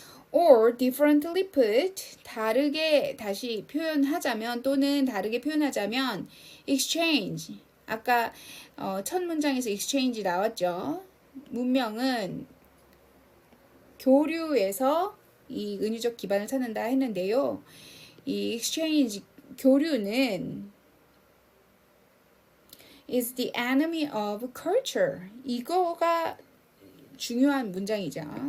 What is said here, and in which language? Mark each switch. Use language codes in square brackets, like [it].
[en] Or differently put, [ko] 다르게 다시 표현하자면 또는 다르게 표현하자면 exchange, 아까 첫 문장에서 exchange 나왔죠. 문명은 교류에서 이 은유적 기반을 찾는다 했는데요. [en] 이 exchange [ko] 교류는 [en] is the enemy of culture. [ko] 이거가 중요한 문장이죠.